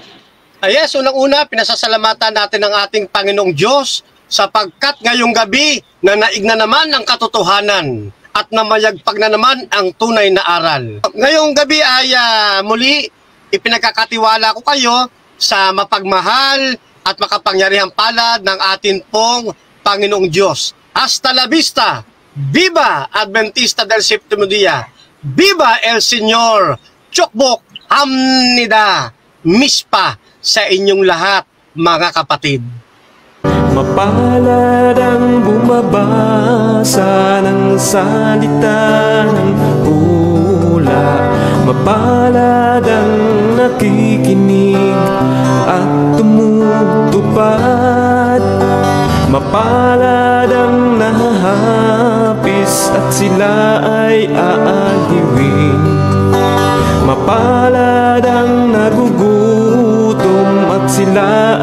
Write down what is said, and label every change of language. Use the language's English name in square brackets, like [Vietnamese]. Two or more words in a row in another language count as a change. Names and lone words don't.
[Filipino] Yes, unang-una, pinasasalamatan natin ang ating Panginoong Diyos sapagkat ngayong gabi na naig na naman ang katotohanan at namayagpag na naman ang tunay na aral. Ngayong gabi ay muli ipinagkakatiwala ko kayo sa mapagmahal at makapangyarihang palad ng atin pong Panginoong Diyos. [Spanish] Hasta la vista! Viva Adventista del Séptimo Día! Viva el Señor! [Korean] 축복합니다! [Filipino] Mispa sa inyong lahat, mga kapatid. Mapalad ang bumabasa ng salita ng hula, mapalad ang nakikinig at tumutupad, mapalad ang nahahapis at sila ay aaliwin, mapalad ang nagugutom at sila